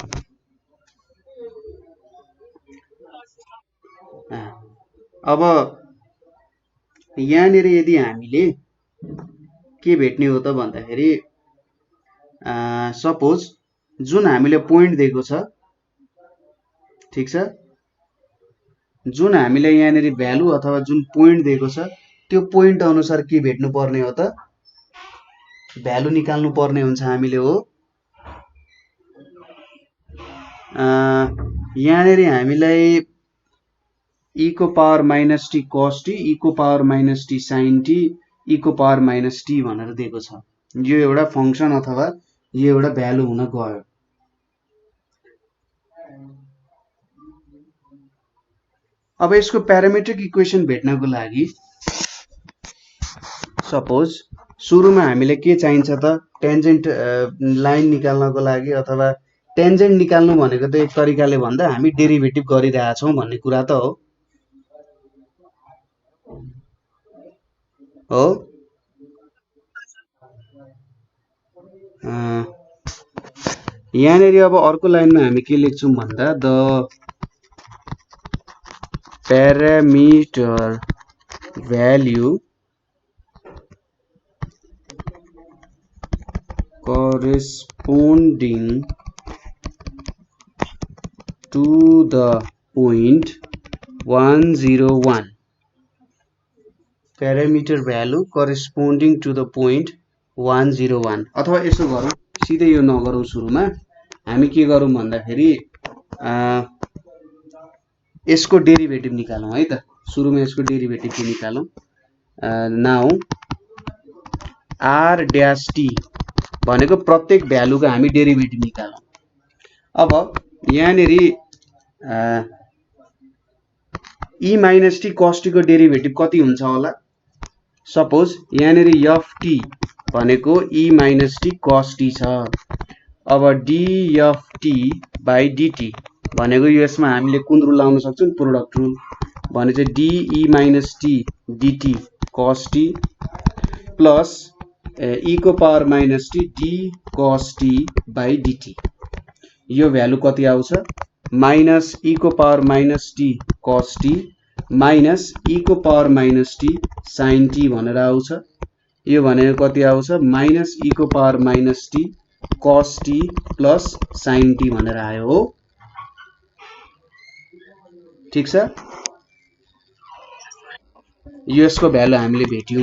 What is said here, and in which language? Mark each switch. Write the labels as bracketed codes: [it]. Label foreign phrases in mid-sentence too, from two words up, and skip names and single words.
[ne] अब यहाँनेर यदि हामीले के भेट्ने हो त भन्दाखेरि सपोज जुन हामीले पोइन्ट दिएको छ ठीक छ जुन हामीले यहाँनेर भ्यालु अथवा जुन पोइन्ट दिएको छ त्यो पोइन्ट अनुसार के भेट्नु पर्ने हो त भ्यालु निकाल्नु पर्ने हुन्छ हामीले हो। यहाँनेर हामीलाई e को [en] power minus [ne] t cos t e को [en] power minus [ne] t sin t e को [en] power minus [ne] t भनेर दिएको छ। यो एउटा फंक्सन अथवा यो एउटा भ्यालु हुन गयो। अब यसको [en] parametric equation [ne] भेट्नको लागि सपोज सुरुमा हामीले के चाहिन्छ त [en] tangent line [ne] निकाल्नको लागि अथवा टेन्जेन्ट निकाल्नु भनेको त एक तरिकाले भन्दा हामी डेरिभेटिभ गरिरहेका छौं भन्ने कुरा त हो। यहाँनेर अब अर्को लाइनमा हामी के लेख्छौं भन्दा द [en] parameter value corresponding to the point 101 parameter value corresponding to the point 101 [ne] अथवा यसो गरौं सिधै यो नगरौं सुरुमा हामी के गरौं भन्दाखेरि यसको डेरिभेटिभ निकालौं है त सुरुमा यसको डेरिभेटिभ के निकालौं नाउ r dash t भनेको प्रत्येक भ्यालुको हामी डेरिभेटिभ निकालौं। अब यहाँनेरी e minus t cos t को डेरिभेटिभ कति हुन्छ होला सपोज यहाँनेरी ft भनेको e minus t cos t छ। अब dft by dt भनेको यसमा हामीले कुन रुल लाउन सक्छौं [en] product rule [ne] भने चाहिँ d e minus t dt cos t प्लस e को [en] power minus [ne] t d cos t by dt यो भ्यालु कति आउँछ माइनस e को [en] power minus [ne] t cos t माइनस e को [en] power minus [ne] t sin t भनेर आउँछ। यो भनेको कति आउँछ माइनस e को [en] power minus [ne] t cos t प्लस sin t भनेर आयो हो। ठीक छ यसको भ्यालु हामीले भेट्यौं।